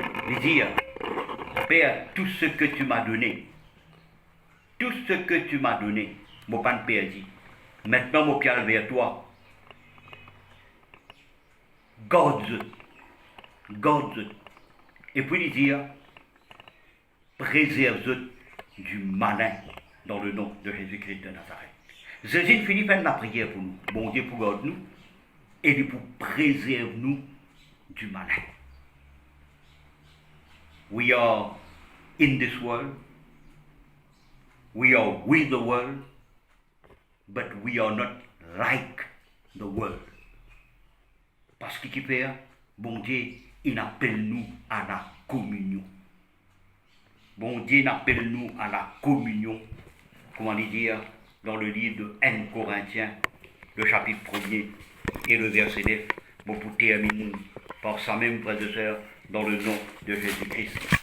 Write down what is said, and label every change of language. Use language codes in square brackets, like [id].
[fr] Il dit, Père, tout ce que tu m'as donné, tout ce que tu m'as donné, mon Père dit, maintenant mon pied vers toi, garde, et puis il dit, préserve du malin dans le nom de Jésus-Christ de Nazareth. Jésus finit par la prière pour nous, bon Dieu pour garder nous, et pour préserver nous du malin. [en] We are in this world, we are with the world, but we are not like the world. [fr] Parce que qui fait, bon Dieu, il appelle nous à la communion. Bon Dieu appelle nous à la communion, comment dire, dans le livre de 1 Corinthiens, le chapitre 1er et le verset 9, bon, pour terminer par ça même, frères et sœurs, dans le nom de Jésus-Christ.